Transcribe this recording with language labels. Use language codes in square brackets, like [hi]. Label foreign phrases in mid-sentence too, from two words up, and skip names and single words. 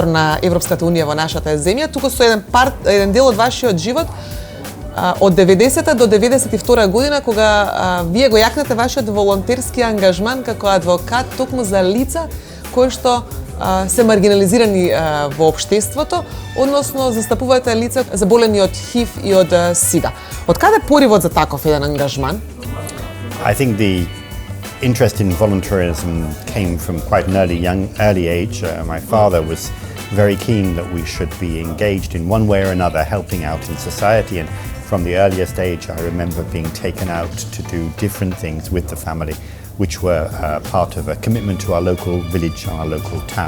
[mk] на Европската унија во нашата земја, туку со еден дел од вашиот живот од 90-та до 92-та година, кога вие го јакнете вашиот волонтерски ангажман како адвокат токму за лица кои што се маргинализирани во општеството, односно застапуваате лица заболени од ХИВ и од СИДА. Од каде поривот за таков еден ангажман? [en] I think the interest in volunteerism came from quite an early age. My father was very keen that we should be engaged in one way or another, helping out in society. And from the earliest age, I remember being taken out to do different things with the family, which were part of a commitment to our local village, our local town.